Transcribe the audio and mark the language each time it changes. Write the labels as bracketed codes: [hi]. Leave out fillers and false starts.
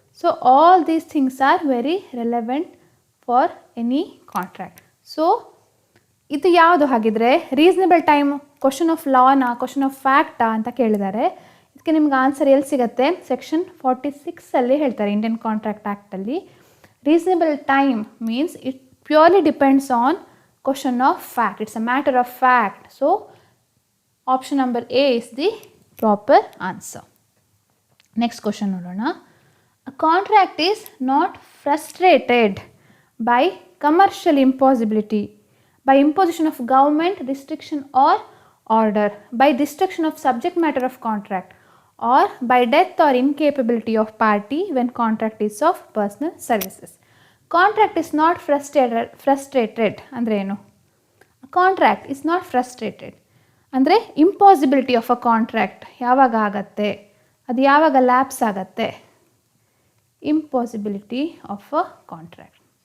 [en] So all these things are very relevant for any contract. So [kn] ಇದು ಯಾವುದು ಹಾಗಿದ್ರೆ? [en] reasonable time question of ಲಾನಾ, question of ಫ್ಯಾಕ್ಟಾ [kn] ಅಂತ ಕೇಳಿದ್ದಾರೆ. ಇದಕ್ಕೆ ನಿಮ್ಗೆ ಆನ್ಸರ್ ಎಲ್ಲಿ ಸಿಗುತ್ತೆ? ಸೆಕ್ಷನ್ 46 ಹೇಳ್ತಾರೆ Indian contract ಆ್ಯಕ್ಟಲ್ಲಿ. [en] Reasonable time means it purely depends on question of fact, it's a matter of fact. So option number A is the proper answer. Next question [kn] nodona. [en] A contract is not frustrated by commercial impossibility, by imposition of government restriction or order, by destruction of subject matter of contract, or by death or incapability of party when contract is of personal services. Contract is not frustrated [kn] ಅಂದರೆ ಏನು? [en] contract is not frustrated ಅಂದರೆ impossibility of a contract [kn] ಯಾವಾಗ ಆಗತ್ತೆ, ಅದು ಯಾವಾಗ lapse ಆಗತ್ತೆ? [en] Impossibility of a contract.